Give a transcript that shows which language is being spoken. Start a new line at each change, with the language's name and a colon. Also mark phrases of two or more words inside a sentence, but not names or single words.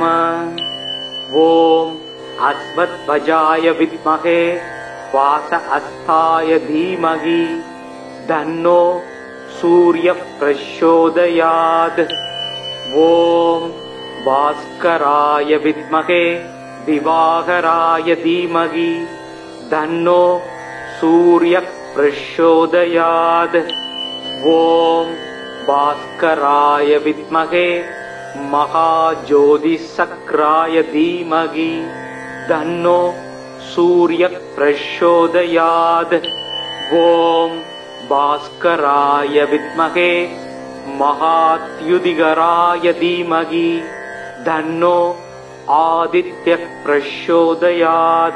Sanskrit: ॐ अश्वध्वजाय विद्महे पाश हस्ताय धीमहि तन्नो सूर्य प्रचोदयात्. ॐ भास्कराय विद्महे दिवाकराय धीमहि तन्नो सूर्य प्रचोदयात्. ஓம் भास्कराय विद्महे महाज्योतिषक्राय धीमहि तन्नो सूर्यः प्रचोदयात्. ॐ भास्कराय विद्महे महाद्युतिकराय धीमहि तन्नो आदित्यः प्रचोदयात्.